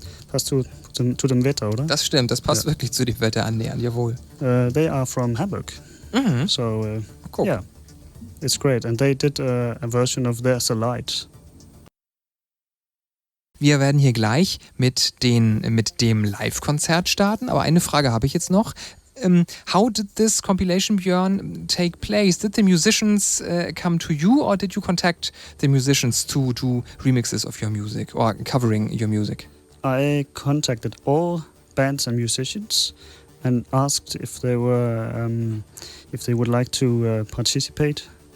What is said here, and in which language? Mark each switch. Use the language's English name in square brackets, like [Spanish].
[German] Passt zu dem Wetter, oder? Das stimmt, das passt wirklich zu dem Wetter annähernd, jawohl. [English] They are from Hamburg. So, cool. Yeah, it's great. And they did a version of There's a Light. [German] Wir werden hier gleich mit dem Live-Konzert starten, aber eine Frage habe ich jetzt noch. [English] How did this compilation, Bjørn, take place? Did the musicians come to you or did you contact the musicians to do remixes of your music or covering your music? I contacted all bands and musicians and asked if they would like to participate.